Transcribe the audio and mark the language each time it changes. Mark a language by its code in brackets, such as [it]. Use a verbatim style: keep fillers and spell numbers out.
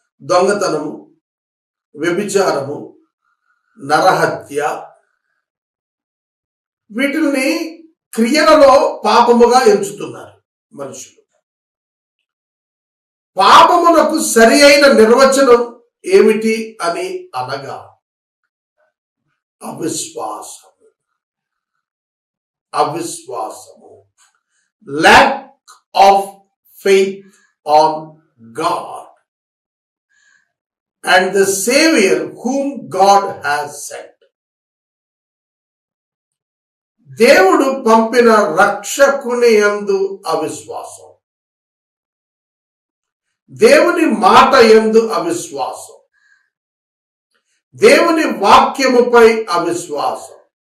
[te] దొంగతనము, వ్యభిచారము, నరహత్య వీటిని క్రియలలో పాపముగా ఎంచుతున్నారు మనుషులు. పాపమునకు సరి అయిన నిర్వచనం ఏమిటి అని అనగా అవిశ్వాసము. [en] అవిశ్వాసము, lack of faith on God and the Savior whom God has sent. [te] దేవుడు పంపిన రక్షకుని యందు అవిశ్వాసం, దేవుని మాట యందు అవిశ్వాసం, దేవుని వాక్యముపై అవిశ్వాసం.